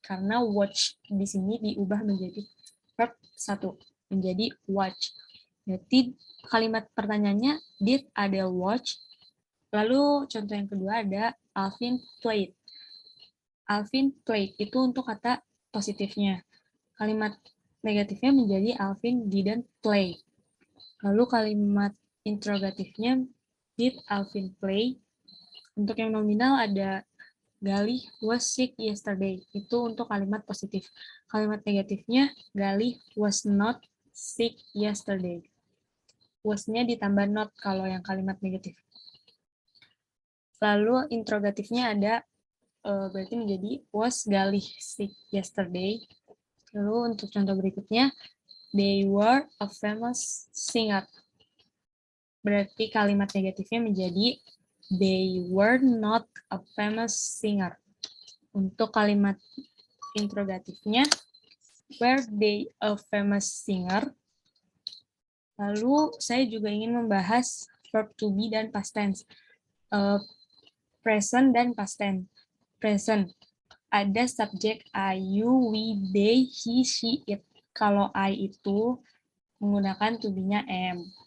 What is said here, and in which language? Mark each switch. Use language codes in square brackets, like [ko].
[id] Karena watch di sini diubah menjadi verb 1 menjadi watch. Berarti kalimat pertanyaannya [en] did Adele watch? [id] Lalu contoh yang kedua ada Alvin played. Alvin played itu untuk kata positifnya. Kalimat negatifnya menjadi [en] Alvin didn't play. [id] Lalu kalimat interrogatifnya [en] did Alvin play? [id] Untuk yang nominal ada Galih was sick yesterday. Itu untuk kalimat positif. Kalimat negatifnya, [en] Galih was not sick yesterday. [id] Was-nya ditambah not kalau yang kalimat negatif. Lalu interrogatifnya ada, berarti menjadi [en] was Galih sick yesterday. [id] Lalu untuk contoh berikutnya, [en] they were a famous singer. [id] Berarti kalimat negatifnya menjadi [en] they were not a famous singer. [id] Untuk kalimat interrogatifnya, [en] were they a famous singer? [id] Lalu saya juga ingin membahas verb to be dan past tense. Present dan past tense. Present. Ada subjek I, you, we, they, he, she, it. Kalau I itu menggunakan to be-nya am.